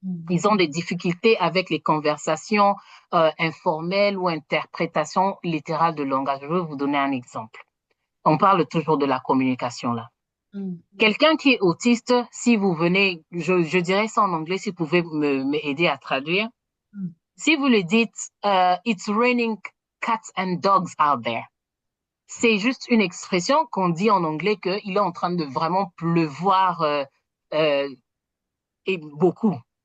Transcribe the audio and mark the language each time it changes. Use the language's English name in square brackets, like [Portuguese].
[French] Ils ont des difficultés avec les conversations informelles ou interprétations littérales de langage. Je vais vous donner un exemple. On parle toujours de la communication là. Quelqu'un qui est autiste, si vous venez, je dirais ça en anglais, si vous pouvez m'aider à traduire. Si vous le dites, [English] it's raining cats and dogs out there. [French] C'est juste une expression qu'on dit en anglais qu'il est en train de vraiment pleuvoir et beaucoup.